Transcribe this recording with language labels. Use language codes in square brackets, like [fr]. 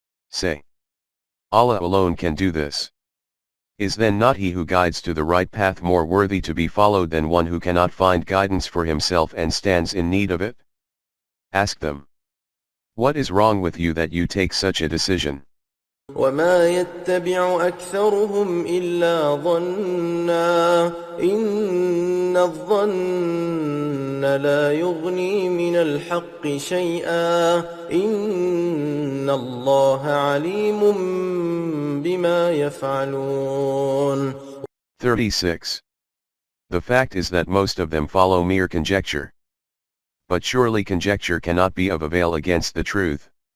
[en] Say, Allah alone can do this. Is then not he who guides to the right path more worthy to be followed than one who cannot find guidance for himself and stands in need of it? Ask them, what is wrong with you that you take such a decision? [ar] وما يتبع أكثرهم إلا ظنا إن الظن لا يغني من الحق شيئا إن الله عليم بما يفعلون. [en] 36. The fact is that most of them follow mere conjecture. But surely conjecture cannot be of avail against the truth.